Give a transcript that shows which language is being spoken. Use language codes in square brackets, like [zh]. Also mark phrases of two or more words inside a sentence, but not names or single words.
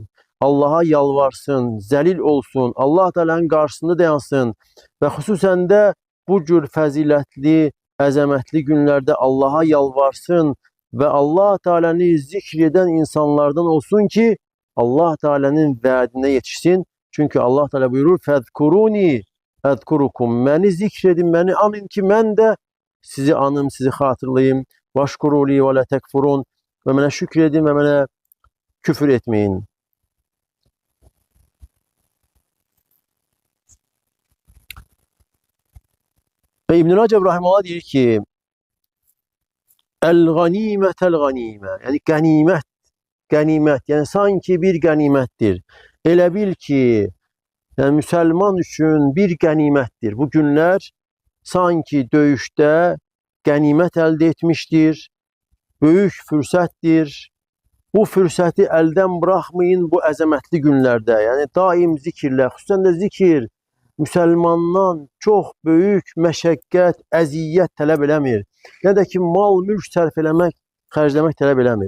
[az] Allaha yalvarsın, zəlil olsun, Allah Teala'nın qarşısında dayansın və xüsusən də bu cür fəzilətli, əzəmətli günlərdə Allaha yalvarsın və Allah Teala'nı zikr edən insanlardan olsun ki, Allah Teala'nın vədinə yetişsin. Çünki Allah Teala buyurur: [ar] "فاذكروني أذكركم." [az] Məni zikr edin, məni anın ki, mən də sizi anım, sizi xatırlayım. [ar] "واشكروا لي ولا تكفرون." [az] Və mənə şükür edin və mənə küfür etmeyin. Ve İbn-i Rəcəb Rahimullah deyir ki, [ar] "الغنيمة الغنيمة." [tr] Yani ganimet, ganimet. Yani sanki bir ganimettir. Elə bil ki, yani Müslüman üçün bir ganimettir. Bu günler sanki döyüşte ganimet elde etmiştir. [az] Böyük fürsətdir. Bu fürsəti əldən bırakmayın bu əzəmətli günlərdə. Yəni daim zikirlə, xüsusən də zikir Müsəlmandan çox böyük məşəqqət, əziyyət tələb eləmir. Nə də ki mal, mülk sərf eləmək, xərcləmək tələb eləmir.